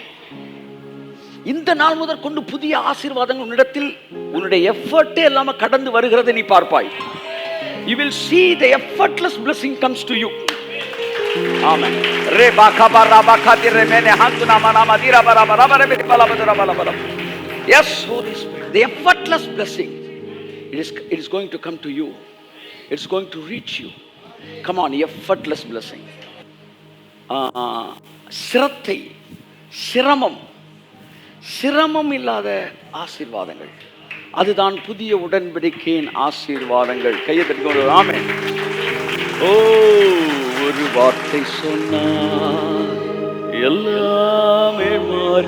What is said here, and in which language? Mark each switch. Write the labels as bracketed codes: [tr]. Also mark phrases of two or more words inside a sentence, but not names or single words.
[ta] இந்த நாள் முதல் கொண்டு புதிய ஆசீர்வாதங்கள் உன்னிடத்தில் உன்னுடைய எஃபர்ட்டே இல்லாம கடந்து வருகிறதை நீ பார்ப்பாய். [en] You will see the effortless blessing comes to you. Amen. Re ba ka ba ra ba ka di re me ne hantu na ma na ma di ra ba ra ba ra ba re me ba la ba ra ba la ba la. Yes, Holy Spirit. The effortless blessing it is going to come to you. It's going to reach you. Come on, effortless blessing. [ta] சிரத்தை, சிரமம் இல்லாத ஆசீர்வாதங்கள், அதுதான் புதிய உடன்படிக்கையின் ஆசீர்வாதங்கள். கையை தட்டி ஆமென். ஓ, ஒரு வார்த்தை சொன்னார் எல்லாமே மாறி.